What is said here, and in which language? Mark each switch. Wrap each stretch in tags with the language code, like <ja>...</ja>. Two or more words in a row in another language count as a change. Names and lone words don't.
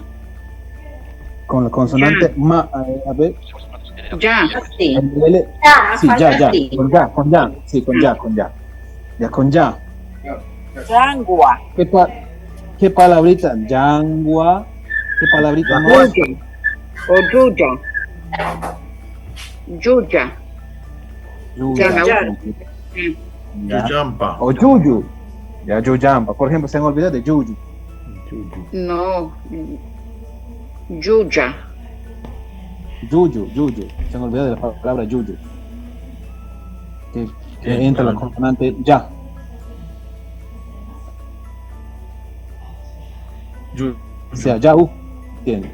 <es>Con la consonante ya. Ma, a ver. Ya. Sí, ya. Con ya. Sí, con ya. Ya, con ya. Yangua. ¿Qué palabrita? Yangua. ¿Qué palabrita no es? O yuya. Yuyampa. O yuyu. Ya, yuyampa. Por ejemplo, se han olvidado de yuyu. No. Yuya. Yuyu. Se han olvidado de la palabra yuyu. Que entra la consonante ya. O sea, ya ¿entiendes?</es>